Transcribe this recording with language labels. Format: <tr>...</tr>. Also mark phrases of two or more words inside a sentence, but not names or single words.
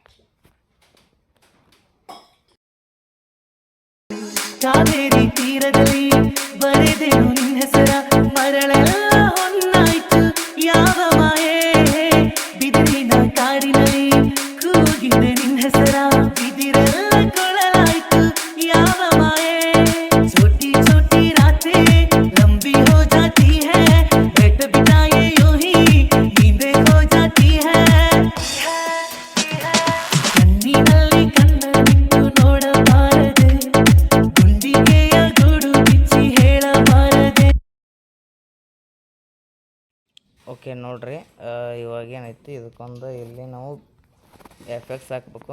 <kn>ಕಾವೇರಿ ತೀರದಲ್ಲಿ ಬರೆದೆನು ನಿನ್ನ ಹೆಸರ, ಮರಳೆಲ್ಲ ಹೊನ್ನಾಯ್ತು ಯಾವ ಮಾಯೇ. ಬಿದಿರಿನ ಕಾಡಿನಲ್ಲಿ ಕೂಗಿದೆ ನಿನ್ನ ಹೆಸರ, ಬಿದಿರೆಲ್ಲ ಕೊಳಲಾಯ್ತು ಯಾವ ಮಾಯೇ.</kn> <hi>छोटी छोटी रातें लंबी हो जाती है, बैठ बिताए यूं ही नींदें खो जाती है.</hi> <kn>ಕಣ್ಣಿನಲ್ಲಿ ಕಣ್ಣನಿಟ್ಟು ನೋಡಬಾರದೆ, ಗುಂಡಿಗೆಯ ಗೂಡು ಬಿಚ್ಚಿ ಹೇಳಬಾರದೆ. ಓಕೆ ನೋಡ್ರಿ, ಇವಾಗ ಏನೈತಿ ಇದಕ್ಕೊಂದು ಇಲ್ಲಿ ನಾವು ಎಫೆಕ್ಟ್ಸ್ ಹಾಕ್ಬೇಕು.</kn>